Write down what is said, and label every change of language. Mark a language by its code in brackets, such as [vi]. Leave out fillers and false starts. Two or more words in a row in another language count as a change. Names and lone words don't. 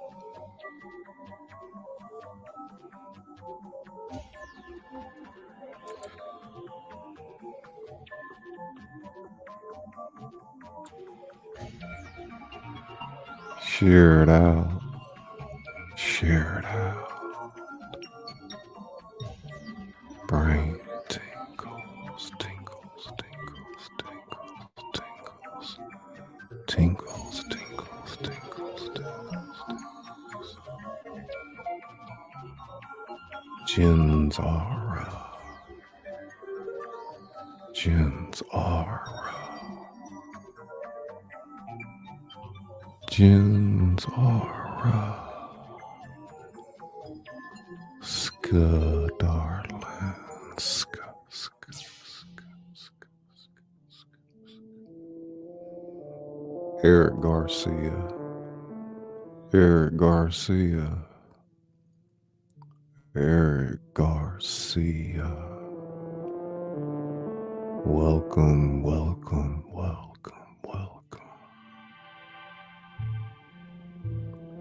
[en] Share it out. Share it out. Brain tingles, tingles, tingles, tingles, tingles. Tingles, tingles, tingles, tingles. Jin's aura. Jin's aura. Jin's aura. Ska, darling. Ska, ska, ska, ska, ska. Eric Garcia. Eric Garcia. Eric Garcia. Welcome, welcome, welcome, welcome.